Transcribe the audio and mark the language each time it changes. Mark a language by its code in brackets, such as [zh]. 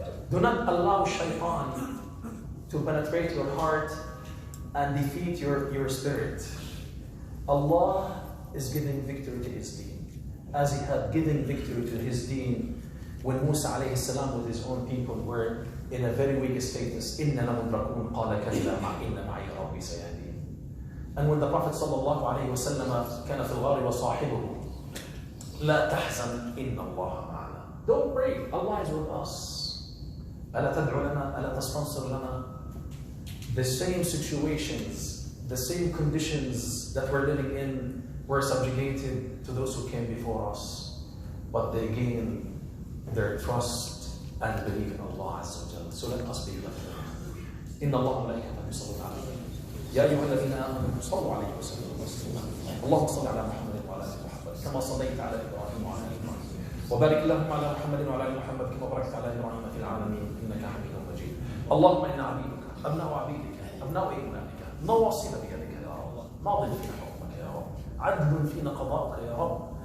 [en] Do not allow shaitan to penetrate your heart and defeat your spirit. Allah is giving victory to His deen, as He had given victory to His deen when Musa alayhi salam with his own people were in a very weak status. [ar] إِنَّ لَمُدْرَكُونَ قَالَ كَلَّا إِنَّ مَعِيَ رَبِّي سَيَهْدِينِ. [en] And when the Prophet sallallahu alayhi wa sallam [ar] كان في الغار وصاحبه لا تحزن إن الله معنا. [en] Don't pray, Allah is with us. [ar] ألا تدعو لنا ألا تستنصر لنا. [en] The same situations, the same conditions that we're living in were subjugated to those who came before us, but they gained their trust and belief in Allah Azza wa Jalla. So let us be like them. [ar] إن الله وملائكته يصلون على النبي يا أيها الذين آمنوا صلوا عليه وسلموا تسليما. اللهم صل على محمد وعلى آل محمد كما صليت على إبراهيم وعلى آل إبراهيم وبارك اللهم على محمد وعلى آل محمد كما باركت على إبراهيم في العالمين إنك حميد مجيد. اللهم إنا عبيدك أبناء عبيدك أبناء إمامك نواصينا بيدك يا رب، ماض فينا حكمك يا رب، عدل فينا قضاءك يا رب،